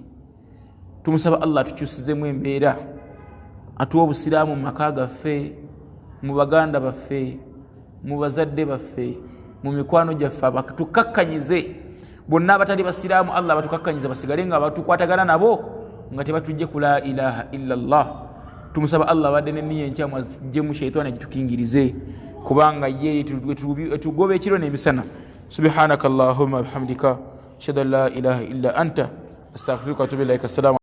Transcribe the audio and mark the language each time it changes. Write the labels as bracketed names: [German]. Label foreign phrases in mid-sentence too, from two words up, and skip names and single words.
[Ganda] Tumusaba Allah atukyusizemu embeera, atuwe obusiraamu mu maka gaffe, mu baganda baffe, mu bazadde baffe, mu mikwano gyaffe, abatukakkanyize bonna abatali basiraamu. Allah batukakkanyize basigale nga batukwatagana nabo nga tebatujje ku [Arabic] لا إله إلا الله. [Ganda] Tumusaba Allah badde n'enniya enkyamu agiggemu sheitaani agitukingirize, kubanga ye tugoba ekiro n'emisana. [Arabic] سبحانك اللهم وبحمدك أشهد أن لا إله إلا أنت أستغفرك وأتوب إليك. Assalamu